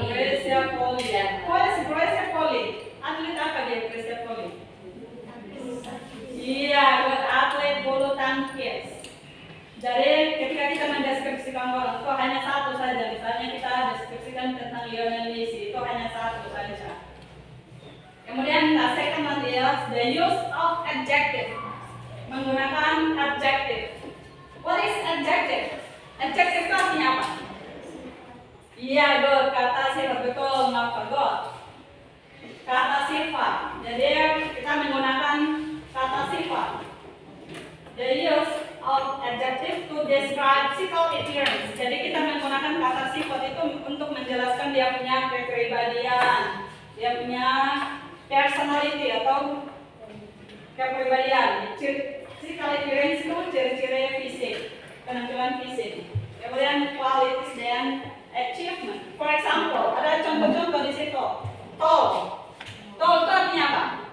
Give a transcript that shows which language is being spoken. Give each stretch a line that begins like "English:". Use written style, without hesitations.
Indonesian: Grecia Poli. Grecia Poli. Atlet apa dia Grecia Poli? Iya, buat atlet bulu tangkis. Jadi ketika kita mendeskripsikan orang itu hanya satu saja. Misalnya kita deskripsikan tentang Lionel Messi itu hanya satu saja. Kemudian
English: the second one is the use of adjective.
Indonesian: Menggunakan
English: adjective. What is adjective?
Indonesian: Adjective itu artinya apa? Iya,
English: good.
Indonesian: Kata sifat, betul.
English: Not forgot.
Indonesian: Kata sifat. Jadi kita menggunakan kata sifat.
English: The use of adjective to describe physical appearance.
Indonesian: Jadi kita menggunakan kata sifat itu untuk menjelaskan dia punya kepribadian, dia punya personality atau kepribadian. Physical appearance itu ciri-ciri fisik, penampilan fisik. Kemudian qualities dan achievement.
English: For example,
Indonesian: ada contoh-contoh di situ. Tall. Tall itu artinya apa?